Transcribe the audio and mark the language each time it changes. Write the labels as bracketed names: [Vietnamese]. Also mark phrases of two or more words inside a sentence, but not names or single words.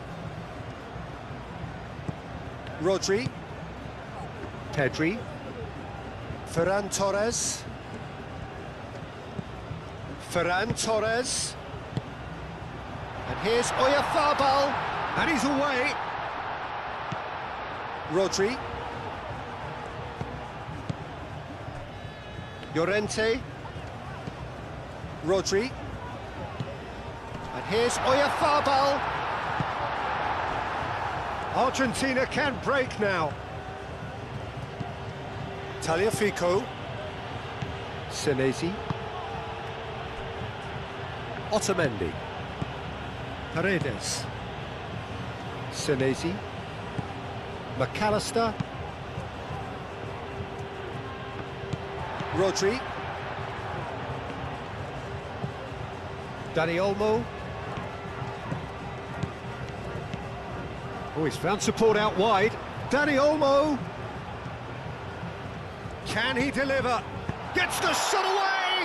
[English] Rodri. Pedri. Ferran Torres. Ferran Torres. And here's Oyarzabal. And he's away. Rodri. Llorente. Rodri. And here's Oyarzabal. Argentina can break now. Tagliafico. Senesi. Otamendi. Paredes. Senesi. McAllister. Rodri. Dani Olmo. Oh, he's found support out wide. Dani Olmo. Can he deliver? Gets the shot away!